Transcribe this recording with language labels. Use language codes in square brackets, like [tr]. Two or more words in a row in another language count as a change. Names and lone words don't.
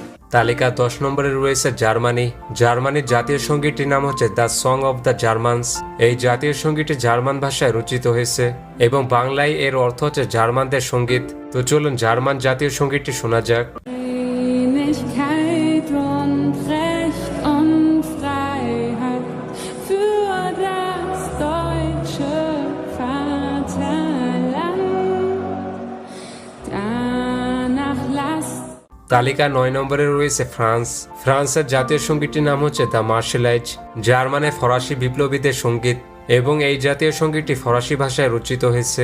[bn] তালিকা 10 নম্বরে রয়েছে জার্মানি। জার্মানির জাতীয় সঙ্গীতটির নাম হচ্ছে দ্য সং অফ দ্য জার্মানস। এই জাতীয় সঙ্গীতটি জার্মান ভাষায় রচিত হয়েছে এবং বাংলায় এর অর্থ হচ্ছে জার্মানদের সঙ্গীত। তো চলুন জার্মান জাতীয় সঙ্গীতটি শোনা যাক। [de] Einigkeit und Recht und Freiheit für das deutsche Vaterland. Danach lasst [bn] তালিকা 9 নম্বরে রয়েছে ফ্রান্স। ফ্রান্সের জাতীয় সঙ্গীতটির নাম হচ্ছে দ্য মার্শালাইজ, যার মানে ফরাসি বিপ্লবীদের সঙ্গীত, এবং এই জাতীয় সঙ্গীতটি ফরাসি ভাষায় রচিত হয়েছে।